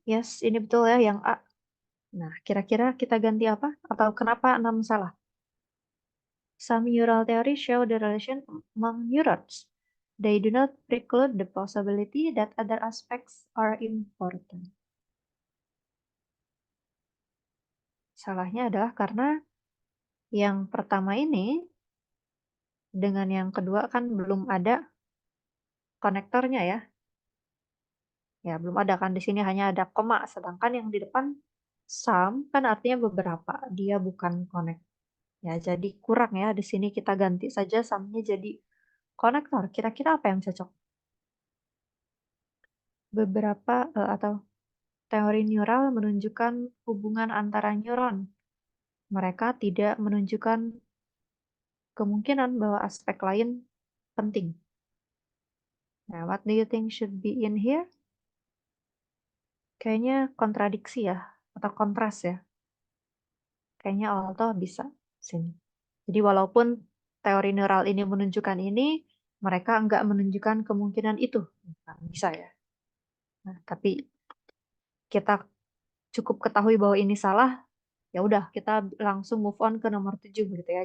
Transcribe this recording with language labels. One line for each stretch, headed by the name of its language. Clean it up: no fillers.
Indonesian: Yes, ini betul ya yang A. Nah, kira-kira kita ganti apa? Atau kenapa 6 salah?
English: Some neural theories show the relation among neurons. They do not preclude the possibility that other aspects are important.
Indonesian: Salahnya adalah karena yang pertama ini dengan yang kedua kan belum ada konektornya ya. Ya, belum ada kan di sini hanya ada koma, sedangkan yang di depan some kan artinya beberapa, dia bukan connect. Ya, jadi kurang ya. Di sini kita ganti saja some-nya jadi konektor. Kira-kira apa yang cocok? beberapa atau teori neural menunjukkan hubungan antara neuron. Mereka tidak menunjukkan kemungkinan bahwa aspek lain penting. Nah,
English: what do you think should be in here?
Indonesian: Kayaknya kontradiksi ya, atau kontras ya. Kayaknya Alto bisa sini. Jadi walaupun teori neural ini menunjukkan ini, mereka nggak menunjukkan kemungkinan itu. Nah, bisa ya. Nah, tapi kita cukup ketahui bahwa ini salah, ya udah kita langsung
English: move on
Indonesian: ke nomor 7 gitu ya.